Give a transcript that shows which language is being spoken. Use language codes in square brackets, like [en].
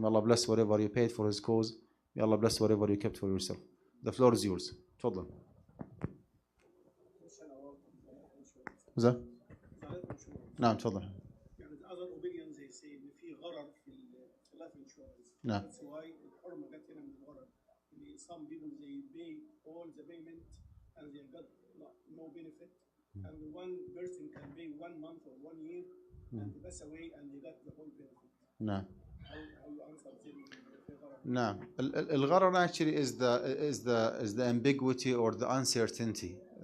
[en] May Allah bless whatever you paid for His cause. May Allah bless whatever you kept for yourself. The floor is yours. [ar] تفضل. زين. نعم تفضل. يعني [en] the other opinions they say [ar] إن في غرر في [en] life insurance. [ar] نعم. [en] That's why الحرمة جت هنا من الغرر. Some people they pay all the payment and they got no benefit. And one person can pay 1 month or 1 year and pass away and they got the whole benefit. No. How you answer them if they got No. Al-gharar actually is the ambiguity or the uncertainty.